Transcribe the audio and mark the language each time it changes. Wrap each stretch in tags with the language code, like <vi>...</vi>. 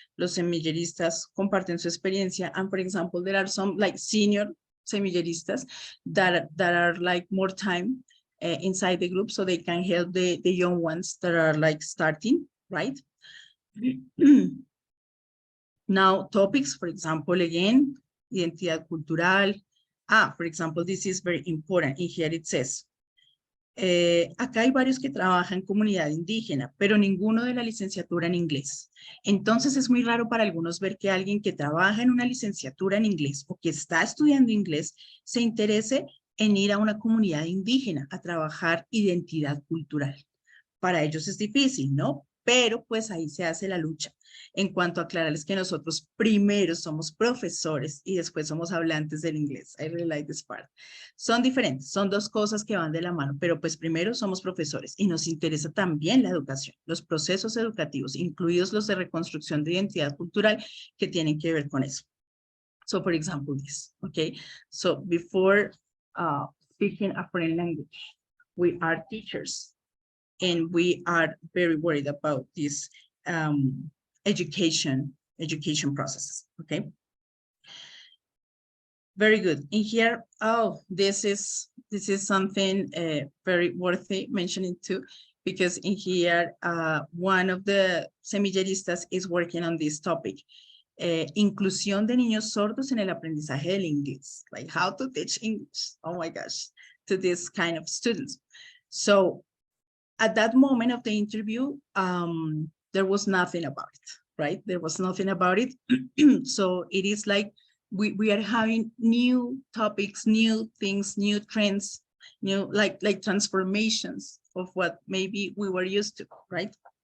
<es>Los semilleristas comparten su experiencia.</es> <en>And for example, there are some like senior semilleristas that are like more time inside the group, so they can help the young ones that are like starting, right? Now, topics, for example, again, identidad cultural. For example, this is very important. In here it says,</en> <es>acá hay varios que trabajan en comunidad indígena, pero ninguno de la licenciatura en inglés. Entonces es muy raro para algunos ver que alguien que trabaja en una licenciatura en inglés o que está estudiando inglés se interese en ir a una comunidad indígena a trabajar identidad cultural. Para ellos es difícil, ¿no? Pero pues ahí se hace la lucha en cuanto a aclararles que nosotros primero somos profesores y después somos hablantes del inglés.</es> <en>I really like this part.</en> <es>Son diferentes, son dos cosas que van de la mano, pero pues primero somos profesores y nos interesa también la educación, los procesos educativos, incluidos los de reconstrucción de identidad cultural que tienen que ver con eso.</es> <en>So for example, this, okay? So before speaking a foreign language, we are teachers. And we are very worried about this education processes, okay? Very good. In here, oh, this is something very worthy mentioning too, because in here, one of the semilleristas is working on this topic.</en> <es>Inclusión de niños sordos en el aprendizaje del inglés,</es> <en>like how to teach English, oh my gosh, to this kind of students. So at that moment of the interview, there was nothing about it, right? There was nothing about it. So it is like we are having new topics, new things, new trends, new like transformations of what maybe we were used to, right?</en>